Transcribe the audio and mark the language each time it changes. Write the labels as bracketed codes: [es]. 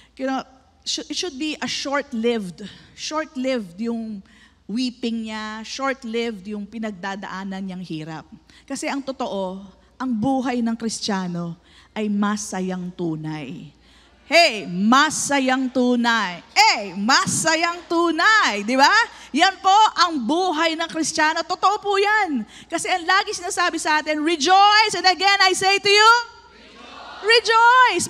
[en] You know, it should be a short-lived yung weeping niya, short-lived [tl] yung pinagdadaanan niyang hirap. Kasi ang totoo, ang buhay ng Kristiyano ay masayang tunay. Hey, masayang tunay. Masayang tunay. Di ba? Yan po ang buhay ng Kristiyano. Totoo po yan. Kasi ang lagi sinasabi sa atin, rejoice. [en] And again, I say to you, rejoice.